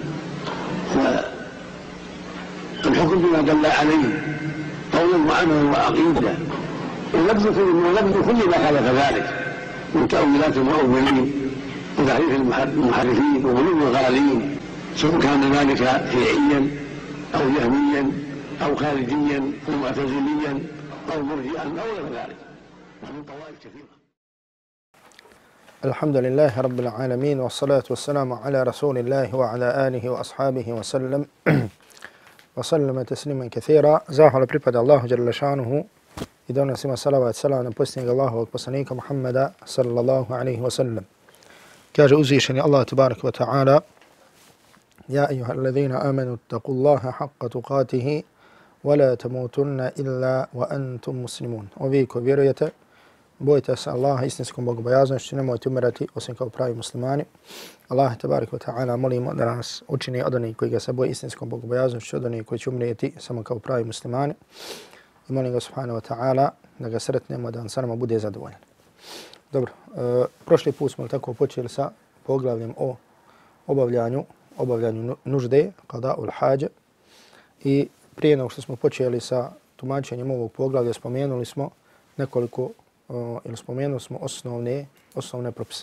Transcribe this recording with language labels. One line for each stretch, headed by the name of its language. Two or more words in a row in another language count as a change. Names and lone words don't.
Arabic: والحكم بما دل عليه قولا وعملا وعقيدة، ونبذ كل ما خالف ذلك من تأويلات المؤولين وتحريف المحرفين وغلو الغالين، سواء كان ذلك شيعيا أو جهميا أو خارجيا أو معتزليا أو مرجئا أو غير ذلك، ومن طوائف كثيرة. الحمد لله رب العالمين، والصلاة والسلام على رسول الله وعلى آله وأصحابه وسلم تسليما كثيرا.
Bosnian: Zahvala pripada Allahu
Arabic: جل شأنه
Bosnian: i donosimo salavat selam na posljednjeg Allahovog poslanika Muhammeda
Arabic: صلى الله عليه وسلم.
Bosnian: Kaže uzvišeni Allah
Arabic: تبارك وتعالى يا أيها الذين آمنوا اتقوا الله حق تقاته ولا تموتن إلا وأنتم مسلمون.
Bosnian: Ovi koji vjerujete, bojite se Allaha istinskom bogobojaznošću, nemojte umirati osim kao pravi muslimani.
Arabic: الله تبارك وتعالى
Bosnian: molimo da nas učini od onih koji ga se boje istinskom bogobojaznošću, od onih koji će umrijeti samo kao pravi muslimani. I molim ga
Arabic: سبحانه وتعالى
Bosnian: da ga sretnemo, da on sa nama bude zadovoljan. Dobro, prošli put smo tako počeli sa poglavljem o obavljanju nužde,
Arabic: قضاء الحاجة.
Bosnian: I prije nego što smo počeli sa tumačenjem ovog poglavlja, spomenuli smo osnovne propise.